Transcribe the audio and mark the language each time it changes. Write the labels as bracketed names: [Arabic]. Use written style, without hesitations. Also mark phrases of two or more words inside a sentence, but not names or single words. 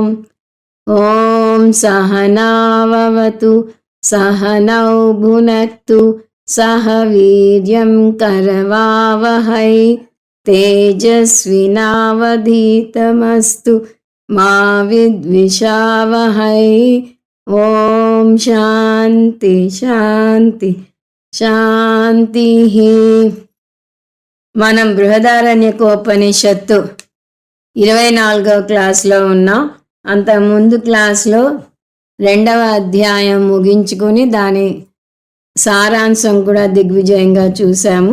[Sanskrit] ॐ सहनाववतु सहनौ भुनक्तु सह वीर्यं करवावहै तेजस्विनावधीतमस्तु मा विद्विषावहै। ॐ शान्ति शान्ति శాంతిః. [Telugu] మనం బృహదారణ్యకోపనిషత్తు 24వ క్లాస్లో ఉన్నాం. అంతకుముందు క్లాస్లో 2వ అధ్యాయం ముగించుకొని దాని సారాంశం కూడా దిగ్విజయంగా చూసాము.